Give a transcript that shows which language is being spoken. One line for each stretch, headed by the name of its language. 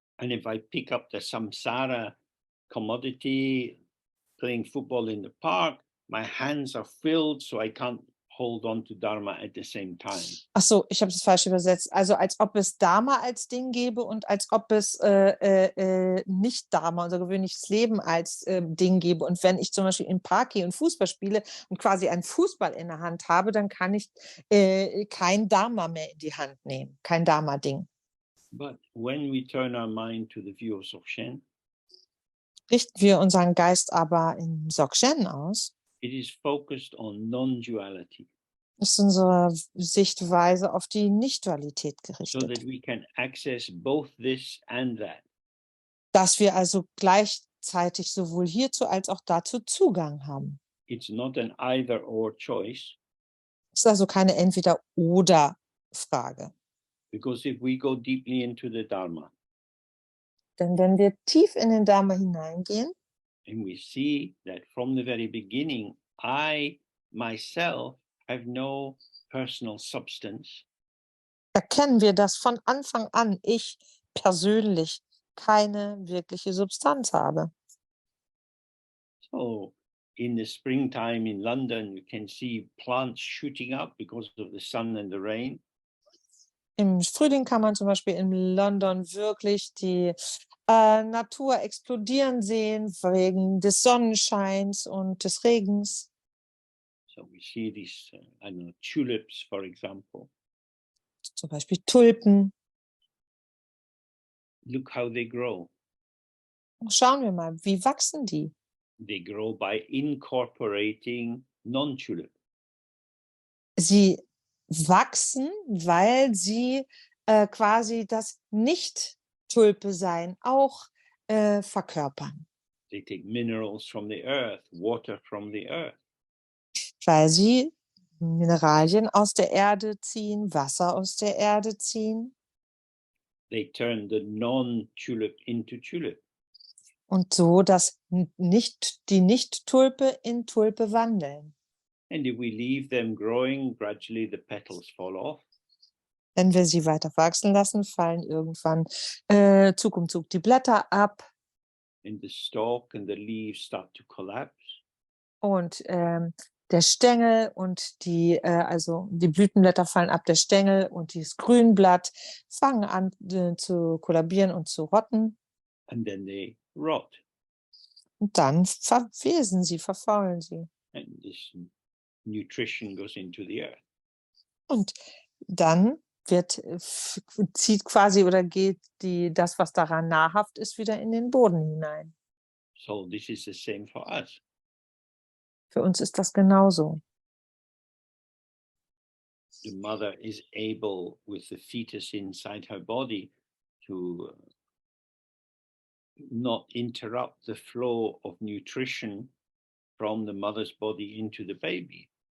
English: And if I pick up the samsara commodity, playing football in the park, my hands are filled, so I can't hold on to Dharma at the same time.
German: Ach so, ich habe es falsch übersetzt. Also als ob es Dharma als Ding gäbe und als ob es nicht Dharma, unser gewöhnliches Leben als Ding gäbe. Und wenn ich zum Beispiel im Park gehe und Fußball spiele und quasi einen Fußball in der Hand habe, dann kann ich kein Dharma mehr in die Hand nehmen, kein Dharma-Ding.
English: But when we turn our mind to the view of Dzogchen,
German: Richten wir unseren Geist aber im Dzogchen aus,
English: it is focused on non-duality,
German: ist unsere Sichtweise auf die Nichtdualität
English: so
German: gerichtet.
English: that we can access both this and that.
German: Dass wir also gleichzeitig sowohl hierzu als auch dazu Zugang haben.
English: It's not an either-or choice,
German: Es ist also keine Entweder-oder-Frage.
English: because if we go deeply into the Dharma
German: Denn wenn wir tief in den Dharma hineingehen,
English: and we see that from the very beginning, I myself have no personal substance,
German: erkennen wir, dass von Anfang an ich persönlich keine wirkliche Substanz habe.
English: so in the springtime in London, you can see plants shooting up because of the sun and the rain.
German: Im Frühling kann man zum Beispiel in London wirklich die Natur explodieren sehen wegen des Sonnenscheins und des Regens.
English: So we see these, I don't know, tulips, for example.
German: Zum Beispiel Tulpen.
English: Look how they grow.
German: Schauen wir mal, wie wachsen die?
English: They grow by incorporating non-tulip.
German: Sie wachsen, weil sie quasi das Nicht-Tulpe-Sein auch verkörpern.
English: They take minerals from the earth, water from the earth.
German: Weil sie Mineralien aus der Erde ziehen, Wasser aus der Erde ziehen.
English: They turn the non-tulip into tulip.
German: Und so die Nicht-Tulpe in Tulpe wandeln.
English: And if we leave them growing, gradually the petals fall off.
German: Wenn wir sie weiter wachsen lassen, fallen irgendwann Zug um Zug die Blätter ab.
English: And the stalk and the leaves start to collapse.
German: Und der Stängel und also die Blütenblätter fallen ab, der Stängel und das Grünblatt fangen an zu kollabieren und zu rotten.
English: And then they rot.
German: Und dann verwesen sie, verfaulen sie.
English: And this nutrition goes into the earth.
German: Und dann zieht quasi oder geht das, was daran nahrhaft ist, wieder in den Boden hinein.
English: So this is the same for us.
German: Für uns ist das genauso.
English: The mother is able, with the fetus inside her body, to not interrupt the flow of nutrition from the mother's body into the baby.